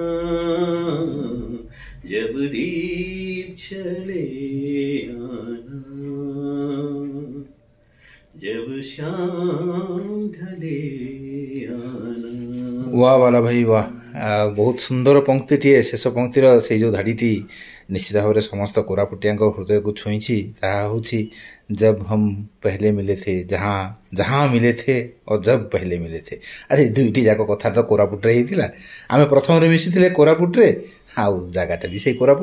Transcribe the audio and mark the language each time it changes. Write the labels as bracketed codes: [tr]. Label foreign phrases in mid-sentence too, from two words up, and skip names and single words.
[hi] जब दीप चले आना, जब शाम ढले आना। वाह वाला भाई वाह, [or] ବହୁତ ସୁନ୍ଦର ପଙ୍କ୍ତିଟିଏ। ଶେଷ ପଙ୍କ୍ତିର ସେଇ ଯେଉଁ ଧାଡ଼ିଟି ନିଶ୍ଚିତ ଭାବରେ ସମସ୍ତ କୋରାପୁଟିଆଙ୍କ ହୃଦୟକୁ ଛୁଇଁଛି। ତାହା ହେଉଛି [hi] जब हम पहले मिले थे, जहाँ जहाँ मिले थे ओ जब पहले मिले थे। [or] ଆରେ ଦୁଇଟି ଯାକ କଥା ତ କୋରାପୁଟରେ ହେଇଥିଲା। ଆମେ ପ୍ରଥମରେ ମିଶିଥିଲେ କୋରାପୁଟରେ, ଆଉ ଜାଗାଟା ବି ସେଇ କୋରାପୁଟ।